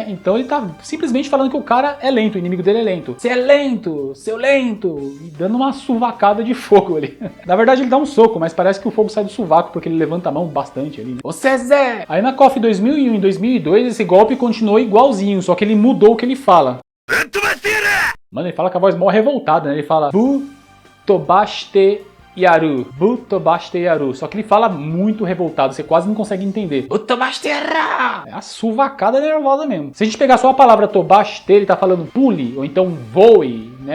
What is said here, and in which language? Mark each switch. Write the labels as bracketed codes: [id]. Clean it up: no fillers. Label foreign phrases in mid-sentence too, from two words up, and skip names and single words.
[pt] Então ele tá simplesmente falando que o cara é lento, o inimigo dele é lento. Você é lento, seu lento. E dando uma suvacada de fogo ali. Na verdade ele dá um soco, mas parece que o fogo sai do sovaco porque ele levanta a mão bastante ali, né? [ja] 遅いぜ! [pt] Aí na KOF 2001 e 2002 esse golpe continuou igualzinho, só que ele mudou o que ele fala. [ja] ぶっ飛ばしてやる [pt] Mano, ele fala com a voz mó revoltada, né? Ele fala [ja] ぶっ飛ばしてやる. ぶっ飛ばしてやる. [pt] Só que ele fala muito revoltado, você quase não consegue entender. [ja] ぶっ飛ばしてやる. [pt] É a suvacada nervosa mesmo. Se a gente pegar só a palavra Tobaste, ele tá falando pule, ou então voe, né?